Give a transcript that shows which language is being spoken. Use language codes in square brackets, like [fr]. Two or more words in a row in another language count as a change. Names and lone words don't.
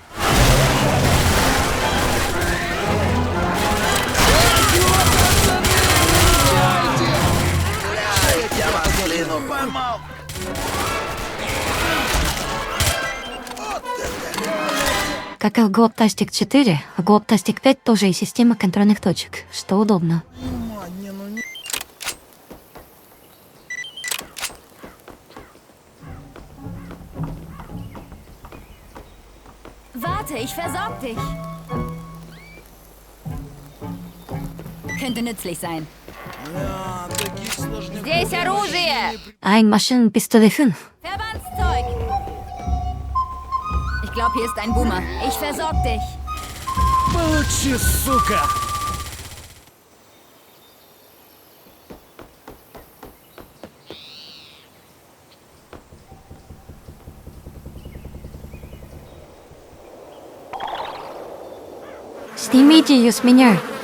[ru] Я вас, блин, поймал! Как и в Глобтастик 4, в Глобтастик 5 тоже есть система контрольных точек, что удобно. [de] Warte, ich versorg dich. Könnte nützlich sein. [ru] А, таких сложников Здесь оружие! [de] Ein Maschinenpistole 5. Verbandszeug! Ich glaube, hier ist ein Boomer. Ich versorg dich. [ru] Получи, сука! Снимите ее с меня.